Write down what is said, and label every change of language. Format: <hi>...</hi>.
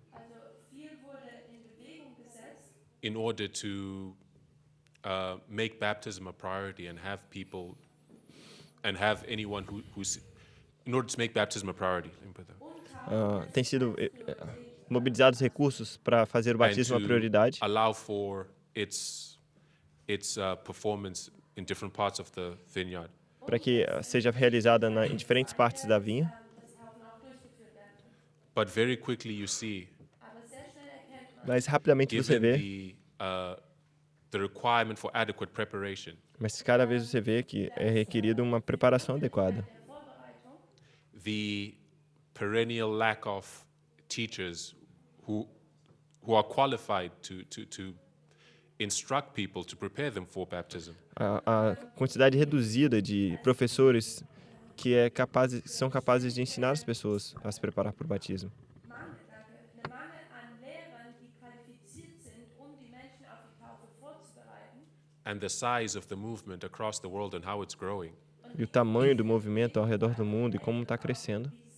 <de>also viel wurde in Bewegung gesetzt,</de> <en>in order to make baptism a priority and have people and have anyone who's in order to make baptism a priority. Let me put that.</en> <pt>têm sido mobilizados recursos para fazer o batismo uma prioridade,</pt> <en>allow for its performance in different parts of the vineyard.</en> <pt>para que seja realizada em diferentes partes da vinha.</pt> <de>dass die Haufen auch durchgeführt werden können.</de> <en>But very quickly you see,</en> <de>Aber sehr schnell erkennt man,</de> <pt>Mas rapidamente você</pt> <en>given</en> <pt>vê,</pt> <en>the requirement for adequate preparation,</en> <pt>mas cada vez você vê que é requerido uma preparação adequada.</pt> <de>der Vorbereitung,</de> <en>the perennial lack of teachers who are qualified to instruct people to prepare them for baptism.</en> <pt>A quantidade reduzida de professores que são capazes de ensinar as pessoas a se preparar para o batismo.</pt> <de>der Mangel an Lehrern, die qualifiziert sind, die Menschen auf die Taufe vorzubereiten,</de> <en>And the size of the movement across the world and how it's growing.</en> <pt>E o tamanho do movimento ao redor do mundo e como está crescendo.</pt>